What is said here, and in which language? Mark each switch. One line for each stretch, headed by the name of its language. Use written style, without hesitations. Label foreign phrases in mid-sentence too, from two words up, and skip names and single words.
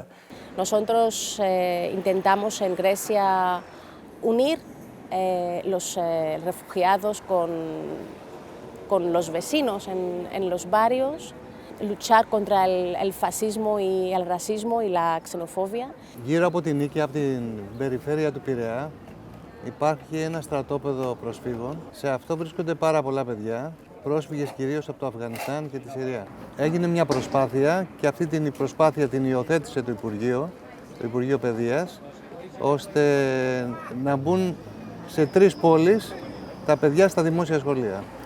Spanish: Nosotros intentamos en Grecia unir los refugiados con los vecinos en los barrios, luchar contra el fascismo y el racismo y la xenofobia.
Greek: Γύρω από την Νίκαια, από την περιφέρεια του Πειραιά, υπάρχει ένα στρατόπεδο προσφύγων. Σε αυτό βρίσκονται πάρα πολλά παιδιά, πρόσφυγες κυρίως από το Αφγανιστάν και τη Συρία. Έγινε μια προσπάθεια και αυτή την προσπάθεια την υιοθέτησε το Υπουργείο Παιδείας, ώστε να μπουν σε 3 πόλεις τα παιδιά στα δημόσια σχολεία.